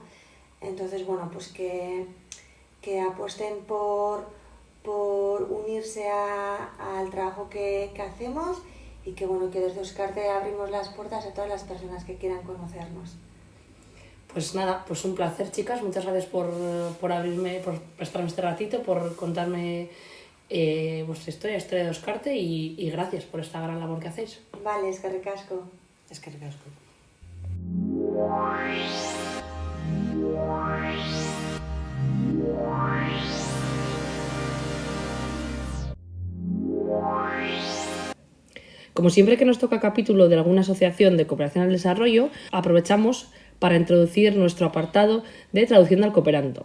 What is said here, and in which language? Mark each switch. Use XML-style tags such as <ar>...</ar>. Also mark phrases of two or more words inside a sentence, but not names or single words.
<es>Entonces, bueno, pues que apuesten por unirse al trabajo que hacemos, y que bueno, que desde Oscarte abrimos las puertas a todas las personas que quieran conocernos. Pues nada, pues un placer, chicas. Muchas gracias por abrirme, por prestarme este ratito, por contarme vuestra historia de Oscarte, y gracias por esta gran labor que hacéis. Vale,</es> <eu>eskerrik asko. Eskerrik asko.</eu> <es>Como siempre que nos toca capítulo de alguna asociación de cooperación al desarrollo, aprovechamos para introducir nuestro apartado de traducción al cooperando.</es>